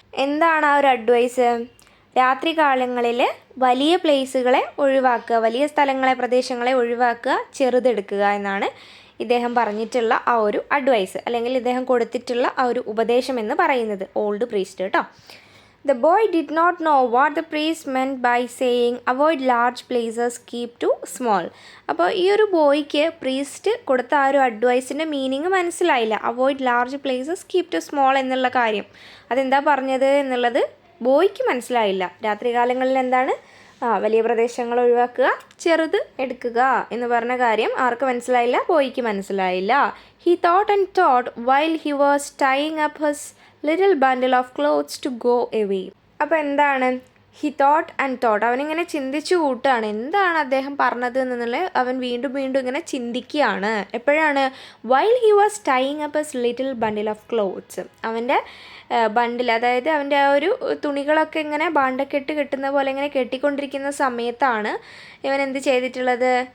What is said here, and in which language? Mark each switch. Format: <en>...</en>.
<ml>എന്താണ് ആ ഒരു അഡ്വൈസ്? രാത്രി കാലങ്ങളിൽ വലിയ പ്ലേസുകളെ ഒഴിവാക്കുക, വലിയ സ്ഥലങ്ങളെ, പ്രദേശങ്ങളെ ഒഴിവാക്കുക, ചെറുതെടുക്കുക എന്നാണ് ഇദ്ദേഹം പറഞ്ഞിട്ടുള്ള ആ ഒരു അഡ്വൈസ്, അല്ലെങ്കിൽ ഇദ്ദേഹം കൊടുത്തിട്ടുള്ള ആ ഒരു ഉപദേശം എന്ന് പറയുന്നത്</ml> <en>old priest</en> <ml>കേട്ടോ.</ml> <en>The boy did not know what the priest meant by saying avoid large places, keep to small.</en> <ml>അപ്പോൾ ഈ ഒരു ബോയ്ക്ക് പ്രീസ്റ്റ് കൊടുത്ത ആ ഒരു അഡ്വൈസിൻ്റെ മീനിങ് മനസ്സിലായില്ല.</ml> <en>avoid large places, keep to small</en> <ml>എന്നുള്ള കാര്യം അതെന്താ പറഞ്ഞത് എന്നുള്ളത് ബോയ്ക്ക് മനസ്സിലായില്ല. രാത്രികാലങ്ങളിൽ എന്താണ് വലിയ പ്രദേശങ്ങൾ ഒഴിവാക്കുക, ചെറുത് എടുക്കുക എന്ന് പറഞ്ഞ കാര്യം ആർക്ക് മനസ്സിലായില്ല? ബോയ്ക്ക് മനസ്സിലായില്ല.</ml> <en>He thought and thought while he was tying up his little bundle of clothes to go away.</en> <ml>അപ്പോൾ എന്താണ്?</ml> <en>he thought and thought,</en> <ml>അവനിങ്ങനെ ചിന്തിച്ചു കൂട്ടുകയാണ് എന്താണ് അദ്ദേഹം പറഞ്ഞത് എന്നുള്ളത്. അവൻ വീണ്ടും വീണ്ടും ഇങ്ങനെ ചിന്തിക്കുകയാണ്. എപ്പോഴാണ്?</ml> <en>While he was tying up his little bundle of clothes.</en> <ml>അവൻ്റെ ബണ്ടിൽ, അതായത് അവൻ്റെ ആ ഒരു തുണികളൊക്കെ ഇങ്ങനെ ബാണ്ടക്കെട്ട് കെട്ടുന്ന പോലെ ഇങ്ങനെ കെട്ടിക്കൊണ്ടിരിക്കുന്ന സമയത്താണ് ഇവൻ എന്ത് ചെയ്തിട്ടുള്ളത്?</ml>